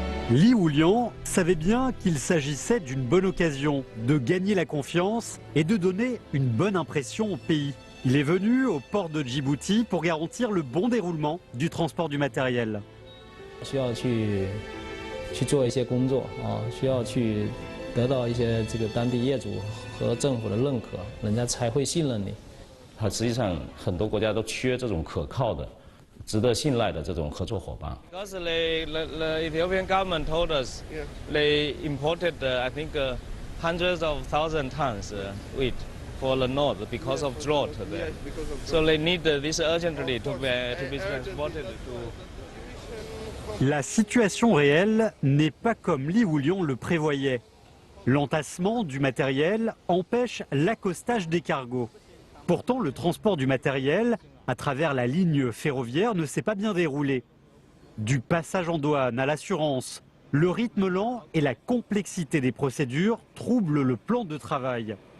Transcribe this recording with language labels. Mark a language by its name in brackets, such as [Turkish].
[French] Li Wuliang savait bien qu'il s'agissait d'une bonne occasion de gagner la confiance et de donner une bonne impression au pays. Il est venu au port de Djibouti pour garantir le bon déroulement du transport du matériel. [Chinese] 需要去做一些工作需要去得到一些当地业主和政府的认可，人家才会信任你。实际上，很多国家都缺这种可靠的、值得信赖的这种合作伙伴。 [English] Because the Ethiopian government told us they imported, I think, hundreds of thousand tons wheat for the north because of drought there. So they need this urgently to be transported to. [French] La situation réelle n'est pas comme Li Wuliang le prévoyait. L'entassement du matériel empêche l'accostage des cargos. Pourtant, le transport du matériel à travers la ligne ferroviaire ne s'est pas bien déroulé. Du passage en douane à l'assurance, le rythme lent et la complexité des procédures troublent le plan de travail.